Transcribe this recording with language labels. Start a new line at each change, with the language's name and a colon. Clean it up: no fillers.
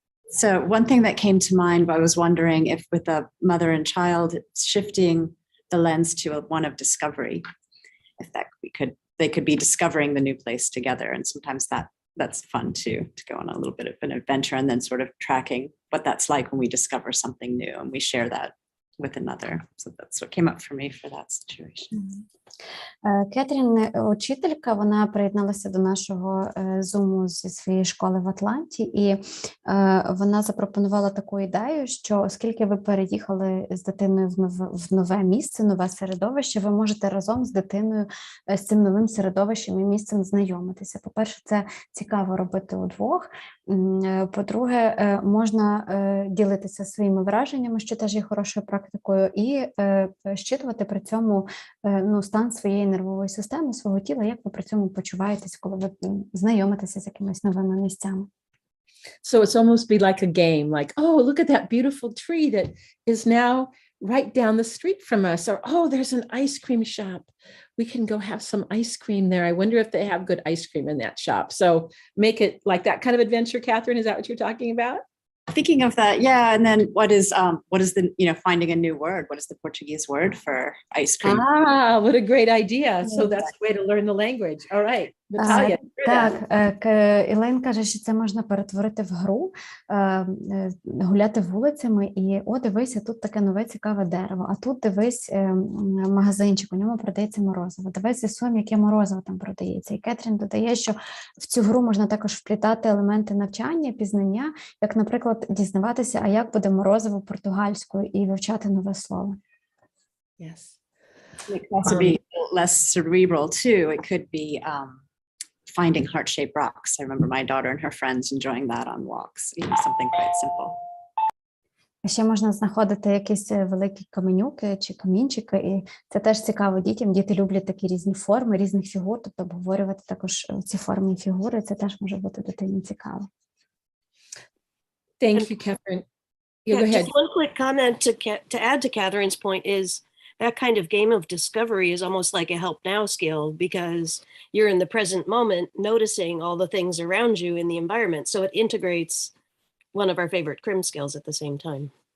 English: So one thing that came to mind, I was wondering if with a mother and child, it's shifting the lens to one of discovery, if that they could be discovering the new place together. And sometimes that's fun too, to go on a little bit of an adventure and then sort of tracking what that's like when we discover something new and we share that with another. So that's what came up for me for that situation.
Ukrainian: Кетрін, учителька, вона приєдналася до нашого зуму зі своєї школи в Атланті, і вона запропонувала таку ідею, що оскільки ви переїхали з дитиною в нове місце, нове середовище, ви можете разом з дитиною з цим новим середовищем і місцем знайомитися. По-перше, це цікаво робити удвох. По-друге, можна ділитися своїми враженнями, що теж є хорошою практикою, і щитувати при цьому стан своєї нервової системи, свого тіла, як ви при цьому почуваєтесь, коли ви знайомитеся з якимись новими місцями.
English: So it's almost be like a game, like, oh, look at that beautiful tree that is now right down the street from us, or, oh, there's an ice cream shop. We can go have some ice cream there. I wonder if they have good ice cream in that shop. So make it like that kind of adventure, Catherine. Is that what you're talking about? Thinking of that, yeah. And then what is the, finding a new word? What is the Portuguese word for ice cream? Ah, what a great idea. So that's a way to learn the language. All right, Natalia.
Ukrainian: Так, Елейн каже, що це можна перетворити в гру, гуляти вулицями і, о, дивися, тут таке нове цікаве дерево, а тут дивись магазинчик, у ньому продається морозиво, давай з'ясуємо, яке морозиво там продається. І Кетрін додає, що в цю гру можна також вплітати елементи навчання, пізнання, як, наприклад, дізнаватися, а як буде морозиво португальською і вивчати нове слово.
English: Yes. It can also be less cerebral too. It could be finding heart-shaped rocks. I remember my daughter and her friends enjoying that on walks, something quite simple.
Ukrainian: Ще можна знаходити якісь великі каменюки чи камінчики, і це теж цікаво дітям. Діти люблять такі різні форми, різних фігур, тобто обговорювати також ці форми і фігури, це теж може бути дитині цікаво.
English: Thank you, Catherine. Go ahead. Just one quick comment to add to Catherine's point is that kind of game of discovery is almost like a help now skill, because you're in the present moment noticing all the things around you in the environment. So it integrates one of our favorite crim skills at the same time.